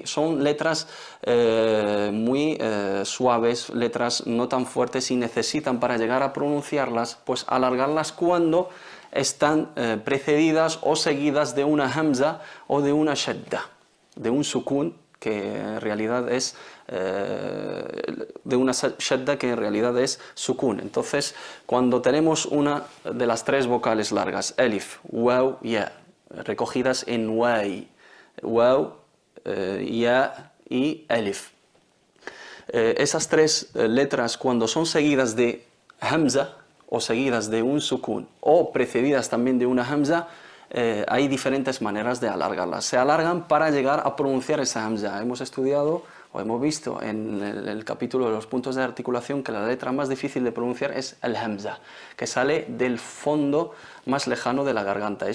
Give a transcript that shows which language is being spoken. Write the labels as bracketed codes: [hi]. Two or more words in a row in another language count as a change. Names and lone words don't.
[es] Son letras muy suaves, letras no tan fuertes, y necesitan, para llegar a pronunciarlas, pues alargarlas cuando están precedidas o seguidas de una hamza o de una shadda, de un sukun, que en realidad es de una shadda, que en realidad es sukun. Entonces, cuando tenemos una de las tres vocales largas, alif, waw, ya, recogidas en wai, waw, ya y alif, esas tres letras, cuando son seguidas de hamza o seguidas de un sukun o precedidas también de una hamza, hay diferentes maneras de alargarlas. Se alargan para llegar a pronunciar esa hamza. Hemos estudiado o hemos visto en el capítulo de los puntos de articulación que la letra más difícil de pronunciar es el hamza, que sale del fondo más lejano de la garganta.